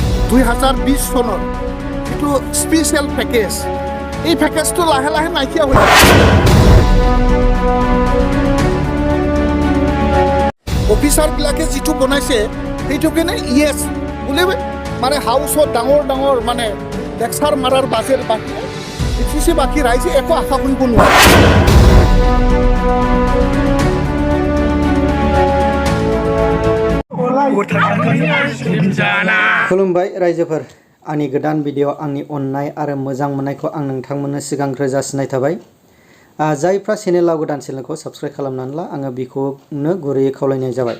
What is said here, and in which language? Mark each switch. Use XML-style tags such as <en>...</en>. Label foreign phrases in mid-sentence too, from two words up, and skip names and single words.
<as>2020 চনৰ যিটো</as> <en>special package</en> <as>এই পেকেজটো লাহে লাহে নাইকিয়া হৈ অফিচাৰবিলাকে যিটো বনাইছে সেইটো কেনে ইয়েছ বোলে মানে হাউচত ডাঙৰ ডাঙৰ মানে লেকচাৰ মাৰাৰ বাজেট বাকী BTC বাকী ৰাইজে একো আশা কৰিব নোৱাৰে।</as> <brx>खुलुमबाय रायजोफोर आंनि गोदान भिडिअ आंनि अननाय आरो मोजां मोननायखौ आं नोंथांमोननो सिगांग्रो जासिनाय थाबाय। जायफ्रा चेनेलाव गोदान चेनेलखौ साबस्क्राइब खालामनानै ला आङो बेखौनो गुरैयै खावलायनाय जाबाय।</brx>